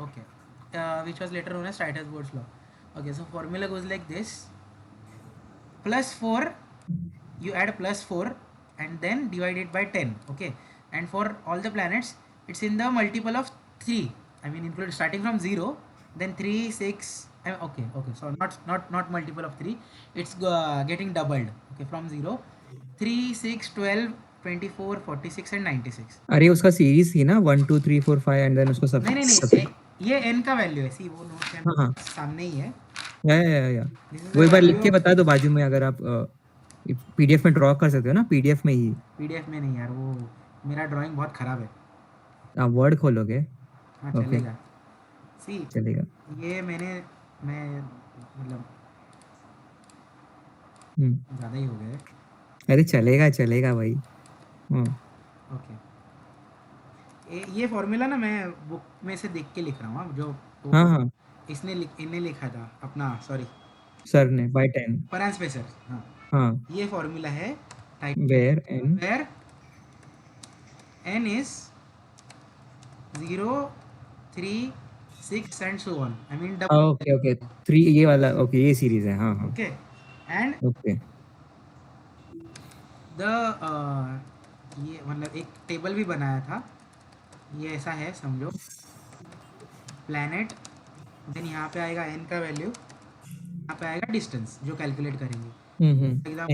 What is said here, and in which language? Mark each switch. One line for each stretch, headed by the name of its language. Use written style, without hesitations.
English: Okay, which was later known as Titus Bode's law. Okay, so formula goes like this: +4, you add +4 and then divide it by 10. Okay, and for all the planets it's in the multiple of 3, I mean include starting from 0, then 3, 6, okay, so not multiple of 3, it's getting doubled. Okay, from 0, 3, 6, 12, 24, 46 and 96.
Hindi: अरे उसका series थी ना, 1 2 3 4 5 and then उसको सब नहीं ये n का value है, सी वो नोट हाँ। सामने ही है। या वो एक बार लिख के बता दो बाजू में, अगर आप पीडीएफ में ड्रॉ कर सकते हो ना, पीडीएफ में ही। पीडीएफ में नहीं यार, वो मेरा ड्राइंग बहुत खराब है। आप वर्ड खोलोगे? हाँ
English: Okay.
Hindi: चलेगा। सी चलेगा। ये मैं मतलब ज़्यादा ही हो गए। अरे चलेगा भाई। ओके, ये फॉर्मूला ना मैं बुक में से देख के लिख रहा हूँ, जो हाँ इन्हें लिखा था अपना, सॉरी सर ने, बाय 10। परंस पे सर। हाँ, ये फॉर्मूला है
English: Where n where n is 0, 3, 6 and so on, I mean double.
Hindi: Okay 3 ये वाला, ओके ये सीरीज है। हाँ।
English: Okay, and
Hindi: okay. ये मतलब एक टेबल भी बनाया था, ये ऐसा है समझो, प्लैनेट, देन यहाँ पे आएगा n का वैल्यू, यहाँ पे आएगा डिस्टेंस जो कैलकुलेट करेंगे।